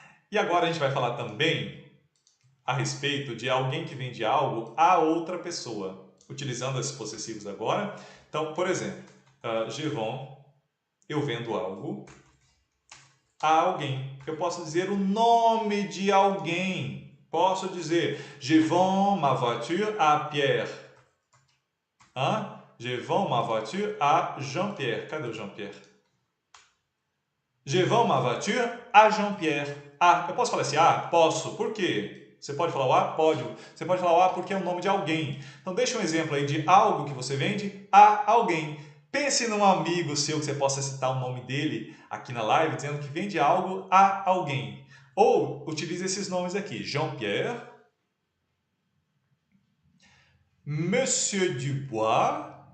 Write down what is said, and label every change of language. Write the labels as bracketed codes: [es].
[pt] E agora a gente vai falar também a respeito de alguém que vende algo a outra pessoa. Utilizando esses possessivos agora. Então, por exemplo, [fr] je vends, [pt] eu vendo algo a alguém. Eu posso dizer o nome de alguém. Posso dizer, [fr] je vends ma voiture à Pierre. Je vends ma voiture à Jean-Pierre. [pt] Cadê o Jean-Pierre? [fr] Je vends ma voiture à Jean-Pierre. [pt] Eu posso falar assim, posso. Por quê? Você pode falar o a? Pode. Você pode falar o a porque é o nome de alguém. Então, deixa um exemplo aí de algo que você vende a alguém. Pense num amigo seu que você possa citar o nome dele aqui na live, dizendo que vende algo a alguém. Ou utilize esses nomes aqui. Jean-Pierre, Monsieur Dubois.